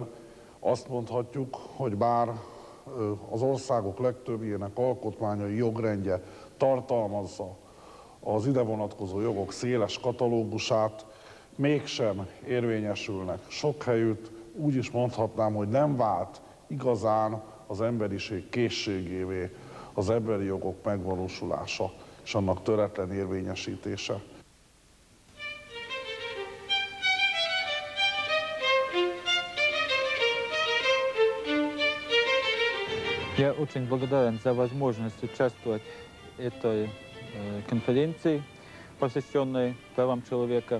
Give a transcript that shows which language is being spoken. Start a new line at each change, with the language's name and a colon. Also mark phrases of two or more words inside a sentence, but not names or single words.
Hungarian: Azt mondhatjuk, hogy bár az országok legtöbbjének alkotmányai jogrendje tartalmazza az ide vonatkozó jogok széles katalógusát, mégsem érvényesülnek sok helyütt. Úgy is mondhatnám, hogy nem vált igazán az emberiség készségévé az emberi jogok megvalósulása és annak töretlen érvényesítése.
Russian: Я очень благодарен за возможность участвовать в этой конференции, посвященной правам человека.